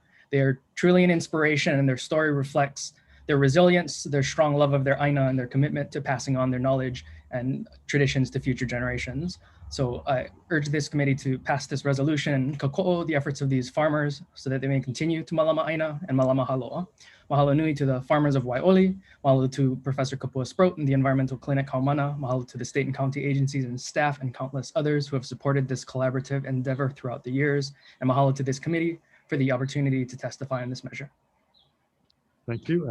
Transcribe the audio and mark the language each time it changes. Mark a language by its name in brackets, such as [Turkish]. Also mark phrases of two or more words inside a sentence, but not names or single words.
[English] They are truly an inspiration, and their story reflects their resilience, their strong love of their aina, and their commitment to passing on their knowledge and traditions to future generations. So I urge this committee to pass this resolution and kako'o the efforts of these farmers so that they may continue to [Hawaiian] malama aina [English] and [Hawaiian] malama haloa. Mahalo nui [English] to the farmers of Waioli, mahalo to Professor Kapua Sprout and the Environmental Clinic Haumana, mahalo to the state and county agencies and staff and countless others who have supported this collaborative endeavor throughout the years, and mahalo to this committee for the opportunity to testify on this measure. Thank you.